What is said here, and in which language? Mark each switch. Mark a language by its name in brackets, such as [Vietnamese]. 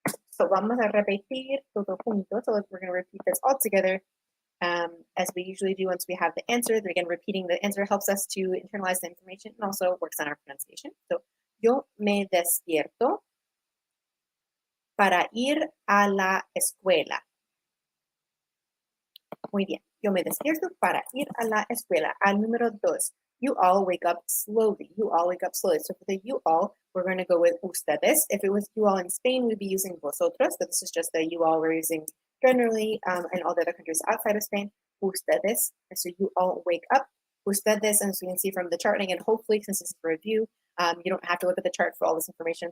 [Spanish] So vamos a repetir todo junto. [English] So we're going to repeat this all together as we usually do once we have the answer. Again, repeating the answer helps us to internalize the information and also works on our pronunciation. [Spanish] So yo me despierto para ir a la escuela. Muy bien. Yo me despierto para ir a la escuela. Al número dos. [English] You all wake up slowly. You all wake up slowly. So for the you all, we're going to go with ustedes. If it was you all in Spain, we'd be using vosotros. So this is just the you all we're using generally in all the other countries outside of Spain. Ustedes. And so you all wake up Ustedes, as you can see from the chart, and again, hopefully, since this is a review, you don't have to look at the chart for all this information.